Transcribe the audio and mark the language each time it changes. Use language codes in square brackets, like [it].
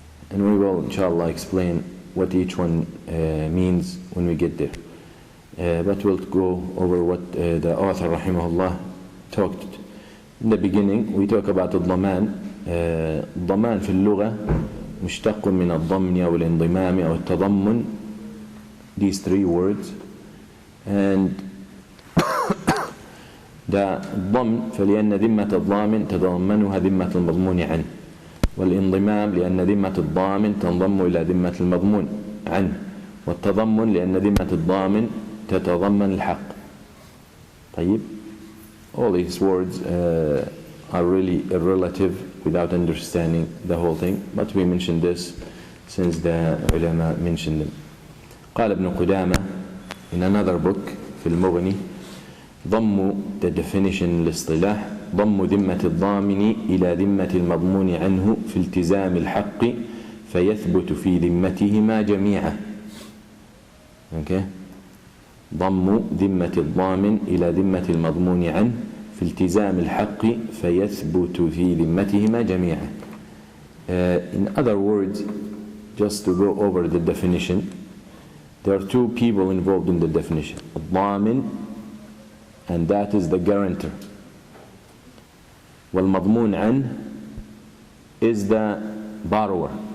[en] And we will inshallah explain what each one means when we get there. But we'll go over what the author rahimahullah talked. In the beginning we talk about الضمان. [ar] الضمان في اللغة مشتق من الضمن أو الانضمام أو التضمن. [en] These three words. And the [ar] الضمن فلأن ذمة الضامن تتضمنها ذمة المضمون عنه، والانضمام لأن ذمة الضامن تنضم إلى ذمة المضمون عنه، والتضمن لأن ذمة الضامن تتضمن الحق. طيب. [en] All these words are really irrelative without understanding the whole thing, but we mentioned this since the ulama mentioned them. [ar] قال ابن قدامة [en] in another book [ar] في المغني ضم [en] the definition [ar] الاصطلاح ضم ذمة الضامن إلى ذمة المضمون عنه في التزام الحق فيثبت في ذمتهما جميعا. [en] Okay. [ar] ضم ذمة الضامن إلى ذمة المضمون عنه في التزام الحق فيثبت في ذمتهما جميعا. [en] In other words, just to go over the definition, there are two people involved in the definition. الضامن, and that is the guarantor. [ar] والمضمون عنه [en] is the borrower.